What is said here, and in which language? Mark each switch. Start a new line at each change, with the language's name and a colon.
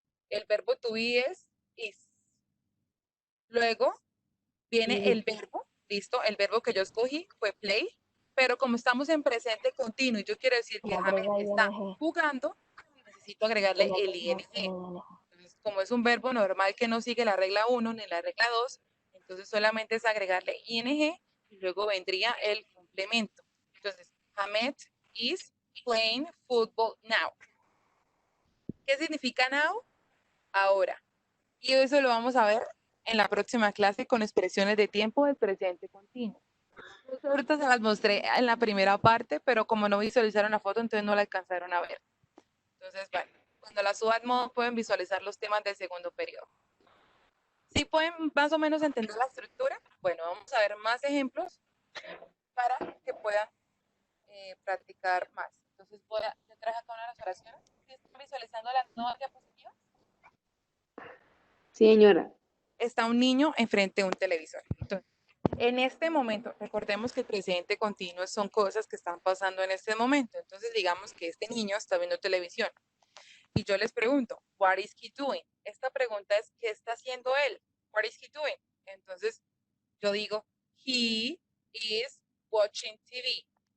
Spanish: El verbo to be es is. Luego viene el verbo, listo, el verbo que yo escogí fue play, pero como estamos en presente continuo y yo quiero decir que Hamed está jugando, necesito agregarle el ing. Entonces, como es un verbo normal que no sigue la regla 1 ni la regla 2, entonces solamente es agregarle ing y luego vendría el complemento. Entonces,
English: Hamed is playing football now.
Spanish: ¿Qué significa now? Ahora. Y eso lo vamos a ver en la próxima clase con expresiones de tiempo del presente continuo. Ahorita se las mostré en la primera parte, pero como no visualizaron la foto, entonces no la alcanzaron a ver. Entonces, bueno, cuando la suba al modo pueden visualizar los temas del segundo periodo. ¿Sí pueden más o menos entender la estructura? Bueno, vamos a ver más ejemplos para que puedan practicar más. Entonces, yo traje acá una de las oraciones. ¿Sí están visualizando las nuevas diapositivas? Sí, señora. Está un niño enfrente de un televisor. Entonces, en este momento, recordemos que el presente continuo son cosas que están pasando en este momento. Entonces, digamos que este niño está viendo televisión y yo les pregunto,
English: what is he doing?
Spanish: Esta pregunta es, ¿qué está haciendo él?
English: What is he doing?
Spanish: Entonces, yo digo,
English: he is watching TV.